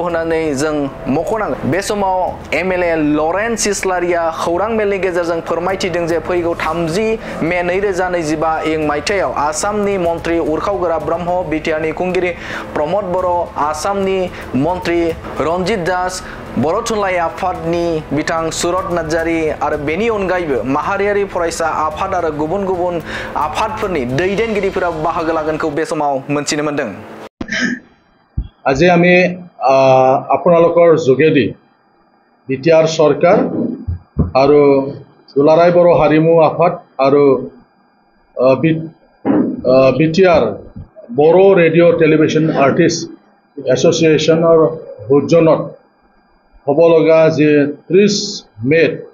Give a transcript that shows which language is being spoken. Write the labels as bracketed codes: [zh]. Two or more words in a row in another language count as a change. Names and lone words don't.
[brx] होननानै जों मख'नांगोन बे समाव एमएलए लरेन्स इस्लारिया खौरां मेलनि गेजेरजों फोरमायथिदों जे फैगौ 30 मे 2025 इं मायथाइयाव आसामनि मन्त्रि उरखावगोरा ब्रह्म बिटिआरनि खुंगिरि प्रमद बर' आसामनि मन्त्रि रन्जित दास बर' थुनलाइ आफादनि बिथां सुरत नार्जारि आरो बेनि अनगायैबो माहारियारि फरायसा आफाद आरो गुबुन गुबुन आफादफोरनि दैदेनगिरिफोरा बाहागो लागोनखौ बे समाव मोनथिनो मोनदों। [as] আজি আমি আপোনালোকৰ যোগেদি বিটিআৰ সরকার আর দুলারাই বড়ো হারিমু আফাদ আর বিটিআর বড়ো রেডিও টেলিভিশন আর্টিস্ট এসোসিয়েশনের সৌজন্যত হব লগা যে 30 মেত